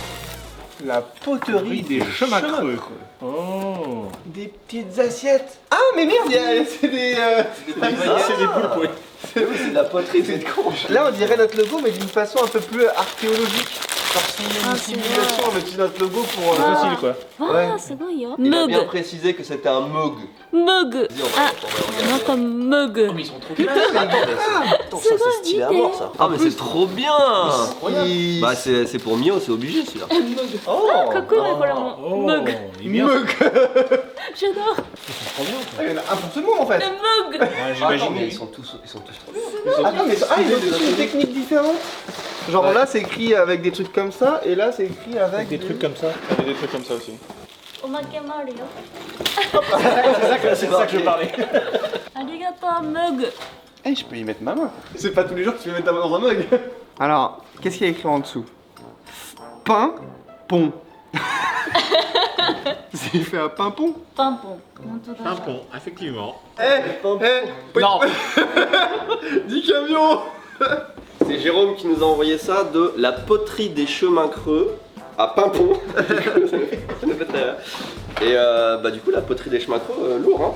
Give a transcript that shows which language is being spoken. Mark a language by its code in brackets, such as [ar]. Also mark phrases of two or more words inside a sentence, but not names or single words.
[fr] La poterie des chemins creux. Oh. Des petites assiettes. Ah mais merde, c'est des... C'est des poulpes, oui. Oui, c'est de la poterie, c'est de con. Là on dirait notre logo mais d'une façon un peu plus archéologique. Genre c'est une civilisation avec notre logo pour... C'est facile quoi. Ouais. [ja] あーすごいよ。 [fr] Il a [ja] ム [fr] bien [ja] グ [fr] précisé que c'était un mug. [ja] ムグ [fr] Vas-y, on va [ja] あ、 [fr] regarder. [ja] なんかムグ [fr] Mais ils sont trop classe. Attends, ça c'est stylé à mort ça. Ah mais c'est trop bien. Il- Bah c'est pour Mio, c'est obligé celui-là. Oh [ja] かっこいいねこれも Oh, ムグ [fr] il est bien. Mug. J'adore Trop bien. Ah, il y en a un pour tout le monde en fait. [ja] ムグ [fr] Ouais, Attends, mais j'imagine. ils sont tous trop bien. Attends, mais ils ont tous une technique différente. Genre là c'est écrit avec des trucs comme ça et là c'est écrit avec Avec des trucs comme ça. Il y a des trucs comme ça aussi. [ja] おまけもあるよ [fr] C'est ça que je parlais. [ja] ありがとうムグ [fr] Eh, je peux y mettre ma main. C'est pas tous les jours que tu peux mettre ta main dans un mug. Alors, qu'est-ce qu'il y a écrit en dessous? Pain, pont. C'est fait un pain-pont. [ja] パンポン本当だ [fr] pont, effectivement. Non. Dis camion. C'est Jérôme qui nous a envoyé ça de la poterie des chemins creux à Pimpon. Ça nous fait très rire. Et bah du coup la poterie des chemins creux, lourd hein.